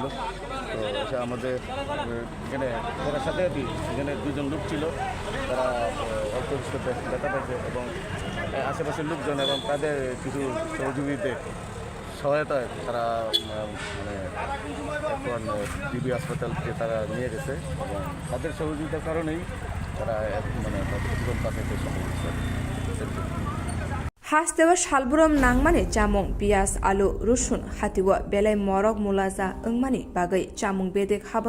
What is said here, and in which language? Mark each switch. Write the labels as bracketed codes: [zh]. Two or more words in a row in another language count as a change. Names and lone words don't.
[bn] তো সে আমাদের এখানে করার সাথে এখানে দুজন লোক ছিল, তারা অল্প কিছু ব্যথা পাইছে এবং আশেপাশের লোকজন এবং তাদের কিছু সহযোগীদের সহায়তায় তারা মানে এখন ডিবি হাসপাতালকে তারা নিয়ে গেছে এবং তাদের সহযোগিতার কারণেই তারা মানে জীবন বাঁচাতে সক্ষম হয়েছে। [dis] हास्तेव सालब्रम नांगमानि चामुं पियाज आलु रुसुन हातिव बेलाय मरक मुलाजा ओंमानि बागै चामुं बेदेक हाबन